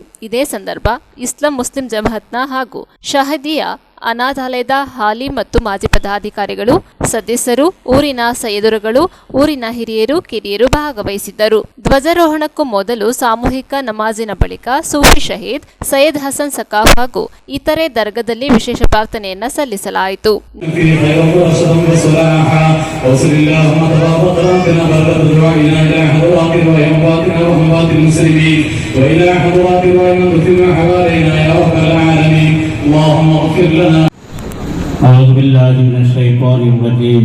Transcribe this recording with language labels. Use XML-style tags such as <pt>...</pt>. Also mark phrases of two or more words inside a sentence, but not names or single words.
<kn>ಇದೇ ಸಂದರ್ಭ ಇಸ್ಲಾಂ ಮುಸ್ಲಿಂ ಜಮಾಅತ್ನ ಹಾಗೂ ಶಹದಿಯಾ ಅನಾಥಾಲಯದ ಹಾಲಿ ಮತ್ತು ಮಾಜಿ ಪದಾಧಿಕಾರಿಗಳು, ಸದಸ್ಯರು, ಊರಿನ ಸೈಯದುರುಗಳು, ಊರಿನ ಹಿರಿಯರು, ಕಿರಿಯರು ಭಾಗವಹಿಸಿದ್ದರು. ಧ್ವಜಾರೋಹಣಕ್ಕೂ ಮೊದಲು ಸಾಮೂಹಿಕ ನಮಾಜಿನ ಬಳಿಕ ಸೂಫಿ ಶಹೀದ್ ಸೈಯದ್ ಹಸನ್ ಸಖಾಫ್ ಹಾಗೂ ಇತರೆ ದರ್ಗಾದಲ್ಲಿ ವಿಶೇಷ ಪ್ರಾರ್ಥನೆಯನ್ನ ಸಲ್ಲಿಸಲಾಯಿತು.</kn> <ar>اللهم اغفر لنا. أعوذ بالله من الشيطان الرجيم.</ar>